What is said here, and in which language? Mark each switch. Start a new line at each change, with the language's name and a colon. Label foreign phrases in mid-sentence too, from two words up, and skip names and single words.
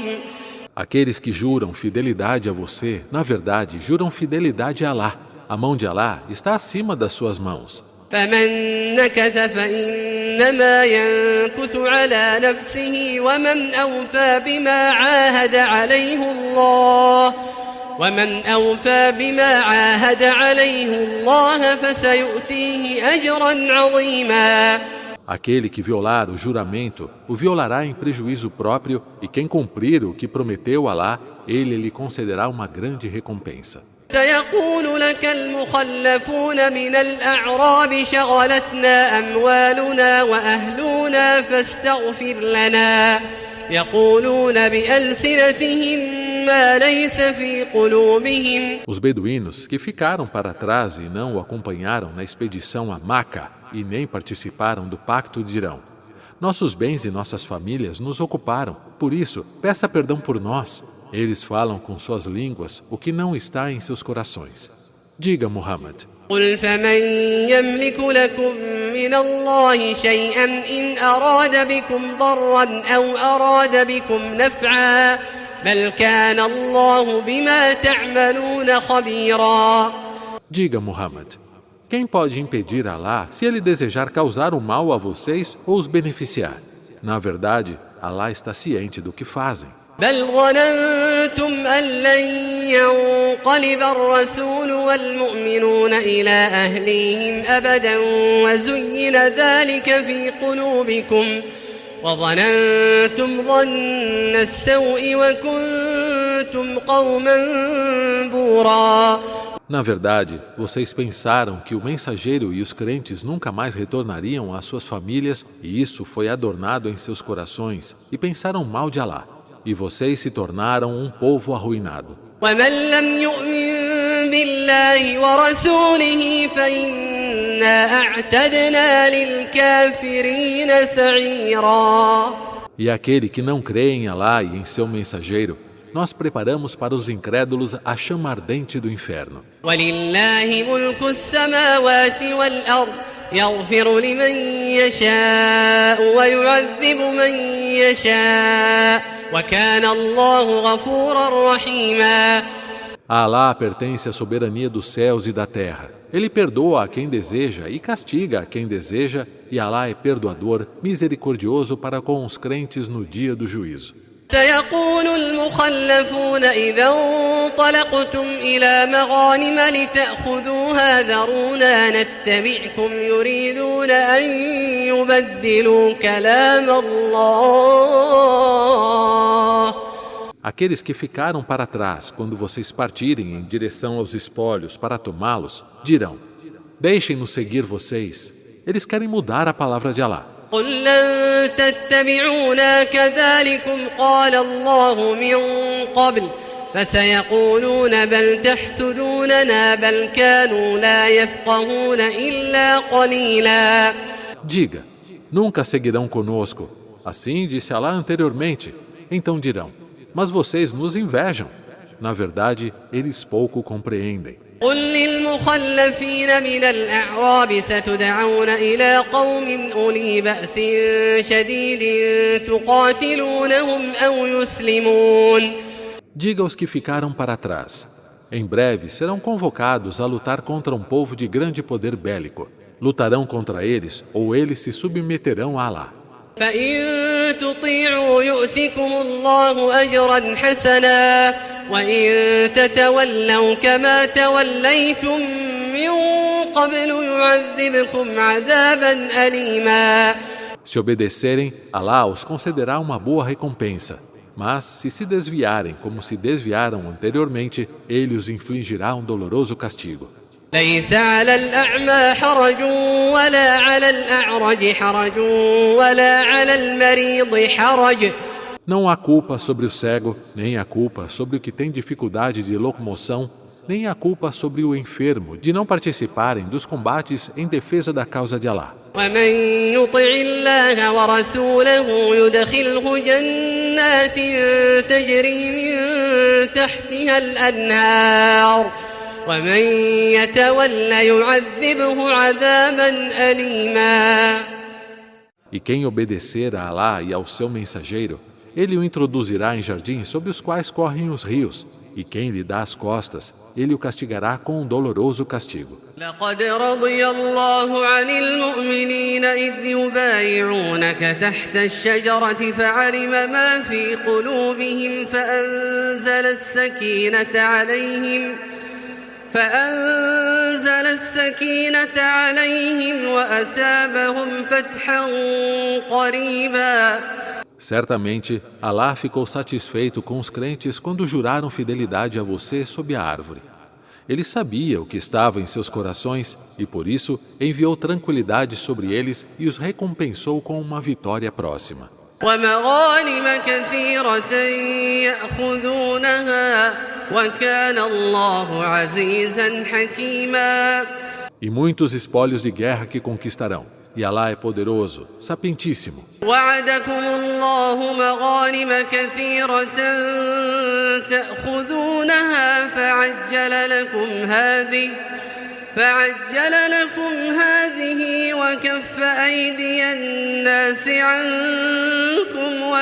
Portuguese: Aqueles que juram fidelidade a você, na verdade, juram fidelidade a Alá. A mão de Alá está acima das suas mãos.
Arabic: فمن نكث فإنما ينكث على نفسه ومن أوفى بما عاهد عليه الله فسيؤتيه أجرا عظيما
Portuguese: Aquele que violar o juramento, o violará em prejuízo próprio, e quem cumprir o que prometeu a Alá, ele lhe concederá uma grande recompensa.
Arabic: سيقول لك المخلفون من الأعراب شغلتنا أموالنا وأهلنا فاستغفر لنا يقولون بألسنتهم ما ليس في قلوبهم
Portuguese: Os beduínos que ficaram para trás e não o acompanharam na expedição a Maca e nem participaram do pacto dirão: nossos bens e nossas famílias nos ocuparam, por isso, peça perdão por nós. Eles falam com suas línguas o que não está em seus corações. Diga, Muhammad.
Arabic: قل فمن يملك لكم من الله شيئا إن أراد بكم ضرا أو أراد بكم نفعا بل كان الله بما تعملون خبيرا
Portuguese: Diga, Muhammad. Quem pode impedir Alá se ele desejar causar o mal a vocês ou os beneficiar? Na verdade, Alá está ciente do que fazem.
Arabic: بل ظننتم أن لن ينقلب الرسول والمؤمنون إلى أهليهم أبدا وزين ذلك في قلوبكم وظننتم ظن السوء وكنتم قوما بورا.
Portuguese: Na verdade, vocês pensaram que o mensageiro e os crentes nunca mais retornariam às suas famílias, e isso foi adornado em seus corações, e pensaram mal de Alá. E vocês se tornaram um povo arruinado.
Arabic: ومن لم يؤمن بالله ورسوله فإنا أعتدنا للكافرين سعيرا.
Portuguese: E aquele que não crê em Alá e em seu mensageiro, nós preparamos para os incrédulos a chama ardente do inferno.
Arabic: وَلِلَّهِ مُلْكُ السَّمَاوَاتِ وَالْأَرْضِ يَغْفِرُ لِمَن يَشَاءُ وَيُعَذِّبُ مَن يَشَاءُ وَكَانَ اللَّهُ غَفُورًا رَحِيمًا.
Portuguese: A Alá pertence a soberania dos céus e da terra. Ele perdoa a quem deseja e castiga a quem deseja, e Alá é perdoador, misericordioso para com os crentes no dia do juízo.
Arabic: سيقول المخلفون إذا انطلقتم إلى مغانم لتأخذوها ذرونا نتبعكم يريدون أن يبدلوا كلام الله.
Portuguese: Aqueles que ficaram para trás quando vocês partirem em direção aos espólios para tomá-los, dirão: deixem-nos seguir vocês. Eles querem mudar a palavra de Alá.
Arabic: قل لن تتبعونا كذلكم قال الله من قبل فسيقولون بل تحسدوننا بل كانوا لا يفقهون إلا قليلا.
Portuguese: Diga, nunca seguirão conosco. Assim disse Alá anteriormente. Então dirão: mas vocês nos invejam. Na verdade, eles pouco compreendem.
Arabic: قل للمخلفين من الأعراب ستدعون إلى قوم أولي بأس شديد تقاتلونهم أو يسلمون.
Portuguese: Diga aos que ficaram para trás: em breve serão convocados a lutar contra um povo de grande poder bélico. Lutarão contra eles ou eles se submeterão a Alá.
Arabic: فإن تطيعوا يؤتكم الله أجرا حسنا وإن تتولوا كما توليتم من قبل يعذبكم عذابا أليما.
Portuguese: Se obedecerem, Alá os concederá uma boa recompensa. Mas se se desviarem como se desviaram anteriormente, ele os infligirá um doloroso castigo.
Arabic: ليس على الأعمى حرج ولا على الأعرج حرج ولا على المريض حرج.
Portuguese: Não há culpa sobre o cego, nem há culpa sobre o que tem dificuldade de locomoção, nem há culpa sobre o enfermo de não participarem dos combates em defesa da causa de Alá.
Arabic: ومن يطع الله ورسوله يدخله جنات تجري من تحتها الأنهار ومن يتولى يعذبه عذابا أليما.
Portuguese: E quem obedecer a Alá e ao seu mensageiro, ele o introduzirá em jardins sob os quais correm os rios, e quem lhe dá as costas, ele o castigará com um doloroso castigo.
Arabic: لقد رضي الله عن المؤمنين إذ يبايعونك تحت الشجرة فعلم ما في قلوبهم فأنزل السكينة عليهم وأثابهم فتحا قريبا.
Portuguese: Certamente, Alá ficou satisfeito com os crentes quando juraram fidelidade a você sob a árvore. Ele sabia o que estava em seus corações e, por isso, enviou tranquilidade sobre eles e os recompensou com uma vitória próxima.
Arabic: ومغانم كثيرة يأخذونها وكان الله عزيزا حكيما.
Portuguese: E muitos espólios de guerra que conquistarão. E Alá é poderoso, sapientíssimo.
Arabic: وعدكم الله مغانم كثيرة تأخذونها فعجل لكم هذه وكف أيدي الناس عنكم